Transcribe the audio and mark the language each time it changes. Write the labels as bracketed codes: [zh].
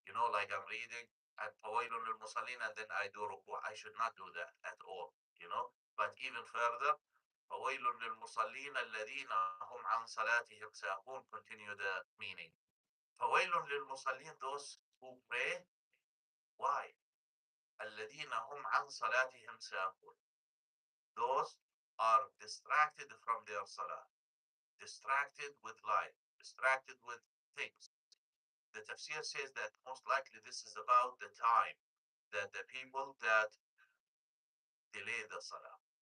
[en] Like I'm reading and [ar] fawailun lil musallin, [en] and then I do ruku'. I should not do that at all. But even further, [ar] fawailun lil musallin alladhina hum an salatihim sahun. [en] Continue the meaning. [ar] Fawailun lil musallin, [en] those who pray. Why? [ar] الذين هم عن صلاتهم ساهون. [en] Those are distracted from their salah, distracted with life, distracted with things. The tafsir says that most likely this is about the time that the people that delay the salah.